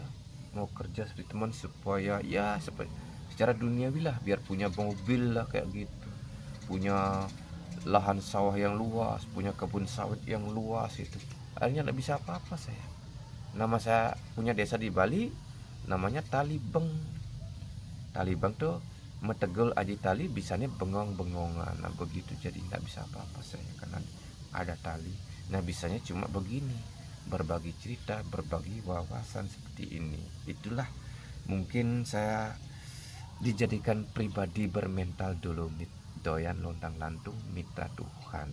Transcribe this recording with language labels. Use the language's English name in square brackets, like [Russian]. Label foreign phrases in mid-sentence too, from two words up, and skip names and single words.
[Indonesian] Mau kerja seperti teman supaya ya secara duniawi lah, biar punya mobil lah kayak gitu. Punya lahan sawah yang luas, punya kebun sawit yang luas itu. Akhirnya tidak bisa apa-apa saya. Nama saya punya desa di Bali, namanya Talibeng. Talibeng tuh [Balinese] metegul aji tali, [Indonesian] bisanya bengong-bengongan. Nah begitu, jadi tidak bisa apa-apa saya karena ada tali. Nah bisanya cuma begini, berbagi cerita, berbagi wawasan seperti ini. Itulah mungkin saya dijadikan pribadi bermental dolomit, doyan lontang lantung, mitra Tuhan.